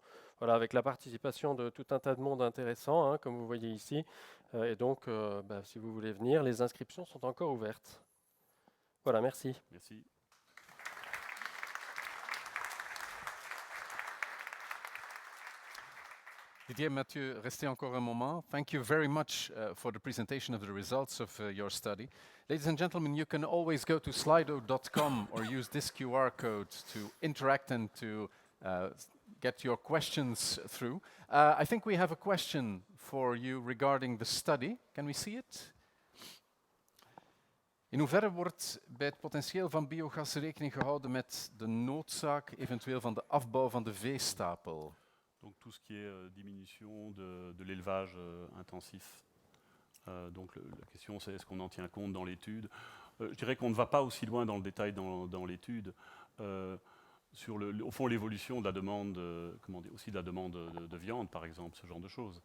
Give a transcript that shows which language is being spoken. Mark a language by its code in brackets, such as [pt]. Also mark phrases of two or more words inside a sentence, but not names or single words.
[fr] Voilà, avec la participation de tout un tas de monde intéressant, hein, comme vous voyez ici. Et donc, si vous voulez venir, les inscriptions sont encore ouvertes. Voilà, merci. Merci. Didier, Mathieu, restez encore un moment. [en] Thank you very much for the presentation of the results of your study. Ladies and gentlemen, you can always go to slido.com or use this QR code to interact and to get your questions through. I think we have a question for you regarding the study. Can we see it? [nl] In hoeverre wordt bij het potentieel van biogas rekening gehouden met de noodzaak eventueel van de afbouw van de veestapel? [fr] Donc tout ce qui est diminution de l'élevage intensif. Donc la question c'est est-ce qu'on en tient compte dans l'étude? Je dirais qu'on ne va pas aussi loin dans le détail dans l'étude. Sur au fond l'évolution de la demande, aussi de la demande de viande par exemple, ce genre de choses.